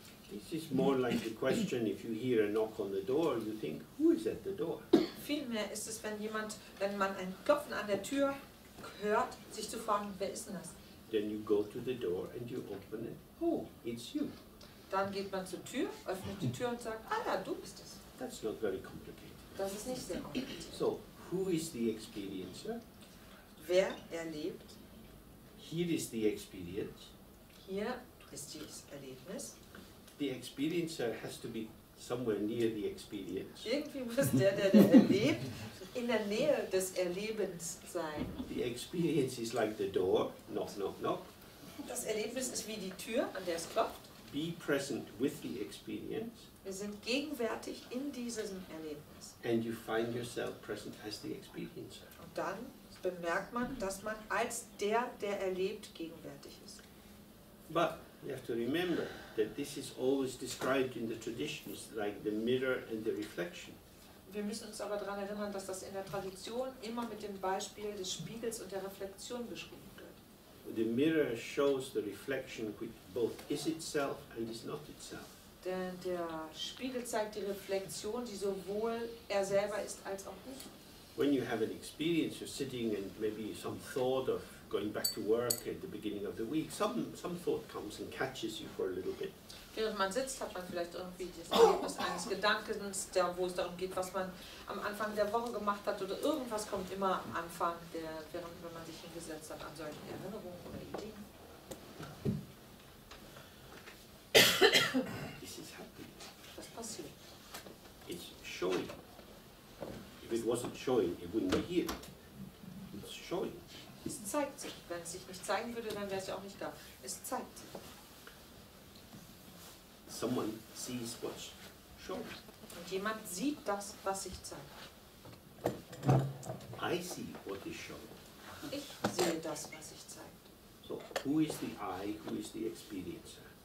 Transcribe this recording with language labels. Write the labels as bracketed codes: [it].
[en] This is more like the question, if you hear a knock on the door, you think, who is at the door? [de] Vielmehr ist es, wenn man ein Klopfen an der Tür hört, sich zu fragen, wer ist denn das? [en] Then you go to the door and you open it. Oh, it's you. [de] Dann geht man zur Tür, öffnet die Tür und sagt, ah ja, du bist es. [en] That's not very complicated. [de] Das ist nicht sehr kompliziert. [en] So, who is the experiencer? [de] Wer erlebt? [en] Here is the experience. [de] Hier ist dieses Erlebnis. [en] The experiencer has to be somewhere near the experience. [de] Irgendwie muss der erlebt, in der Nähe des Erlebens sein. [en] The experience is like the door, knock, knock, knock. [de] Das Erlebnis ist wie die Tür, an der es klopft. [en] Be present with the experience. [de] Wir sind gegenwärtig in diesem Erlebnis. [en] And you find yourself present as the experiencer. [de] Und dann bemerkt man, dass man als der erlebt, gegenwärtig ist. [en] But you have to remember that this is always described in the traditions like the mirror and the reflection. [de] Wir müssen uns aber daran erinnern, dass das in der Tradition immer mit dem Beispiel des Spiegels und der Reflexion beschrieben wird. [en] The mirror shows the reflection which both is itself and is not itself. [de] Denn der Spiegel zeigt die Reflexion, die sowohl er selber ist als auch nicht. [en] When you have an experience, you're sitting and maybe some thought of going back to work at the beginning of the week, some thought comes and catches you for a little bit. [de] Während man sitzt, hat man vielleicht irgendwie das Erlebnis eines Gedankens, wo es darum geht, was man am Anfang der Woche gemacht hat, oder irgendwas kommt immer am Anfang, wenn man sich hingesetzt hat, an solchen Erinnerungen oder Ideen. [en] This is happening. [de] Das passiert. [en] It's showing. If it wasn't showing, it wouldn't be here. It's showing. [de] Es zeigt sich. Wenn es sich nicht zeigen würde, dann wäre es ja auch nicht da. Es zeigt sich. [en] Someone sees what's showing. [de] Und jemand sieht das, was sich zeigt. [en] I see what is showing. [de] Ich sehe das, was sich zeigt. [en] So, who is the I, who is the experiencer?